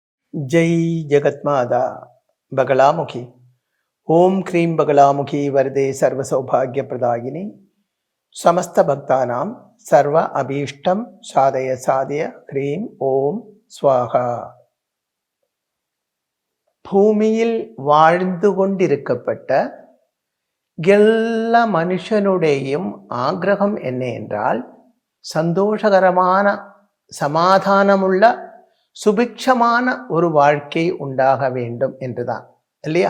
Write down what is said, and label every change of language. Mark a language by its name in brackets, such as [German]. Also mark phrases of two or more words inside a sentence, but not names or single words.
[Sanskrit] जय जगत्माता बगलामुखी ओम क्रीं बगलामुखी वरदे सर्व सौभाग्य प्रदायिनी समस्त भक्तानां सर्व अभीष्टं साधय साधय क्रीं ओम स्वाहा. [Tamil] பூமியில் வாழ்ந்து கொண்டிருக்கப்பட்ட எல்லா மனுஷனுடையும் ஆக்ரகம் என்ன என்றால் சந்தோஷகரமான சமாதானமுள்ள சுபிக்ஷமான ஒரு வாழ்க்கை உண்டாக வேண்டும் என்றுதான் இல்லையா?